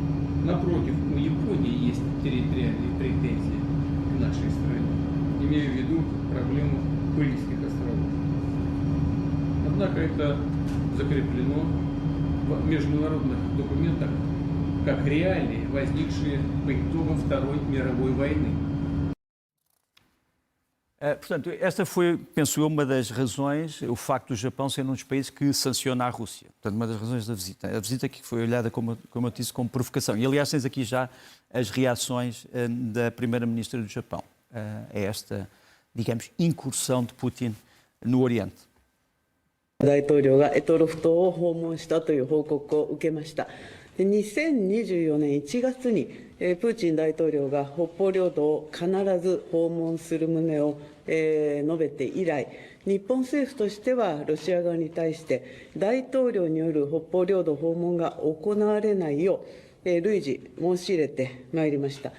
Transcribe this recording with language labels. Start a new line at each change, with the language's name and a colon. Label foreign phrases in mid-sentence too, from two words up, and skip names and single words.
Russian: Напротив, у Японии есть территориальные претензии к нашей стране. Имею в виду проблему Курильских островов. Однако это закреплено в международных документах как реалии, возникшие по итогам Второй мировой войны.
Portuguese: Portanto, esta foi, penso eu, uma das razões, o facto do Japão ser um dos países que sanciona a Rússia. Portanto, uma das razões da visita. A visita que foi olhada, como eu disse, como provocação. E, aliás, tens aqui já as reações da primeira-ministra do Japão a esta, digamos, incursão de Putin no Oriente.
Japanese: 大統領が択捉島を訪問したという報告を受けました。2024年1月にプーチン大統領が北方領土を必ず訪問する旨を述べて以来、日本政府としてはロシア側に対して大統領による北方領土訪問が行われないよう累次申し入れてまいりました。